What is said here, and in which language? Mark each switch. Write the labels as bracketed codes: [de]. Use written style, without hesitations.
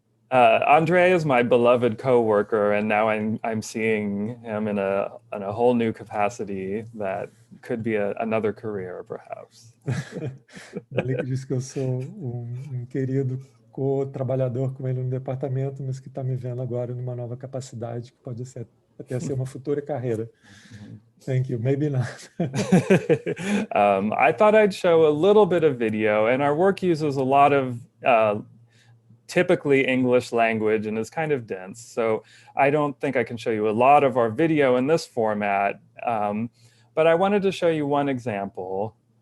[en] Andre is my beloved co-worker, and now I'm seeing him in a whole new capacity that could be another career, perhaps. [pt] Malik diz que eu sou querido co-trabalhador com ele no departamento, mas que está me vendo agora numa nova capacidade que pode até ser uma futura carreira. [en] Thank you. Maybe not. I thought I'd show a little bit of video, and our work uses a lot of typically English language and is kind of dense. So I don't think I can show you a lot of our video in this format, but I wanted to show you one example.